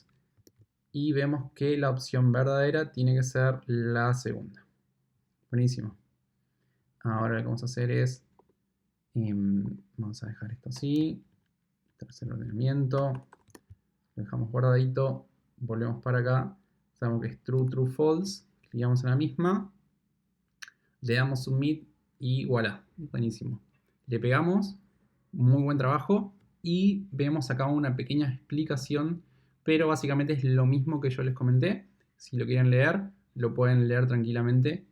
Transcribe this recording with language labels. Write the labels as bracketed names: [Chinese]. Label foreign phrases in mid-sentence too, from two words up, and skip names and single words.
[Spanish] Y vemos que la opción verdadera tiene que ser la segunda. Buenísimo. Ahora lo que vamos a hacer es, vamos a dejar esto así. Tercer ordenamiento. Lo dejamos guardadito. Volvemos para acá. Sabemos que es true, true, false. Clicamos en la misma. Le damos submit y voilà. Buenísimo. Le pegamos. Muy buen trabajo. Y vemos acá una pequeña explicación. Pero básicamente es lo mismo que yo les comenté. Si lo quieren leer, lo pueden leer tranquilamente.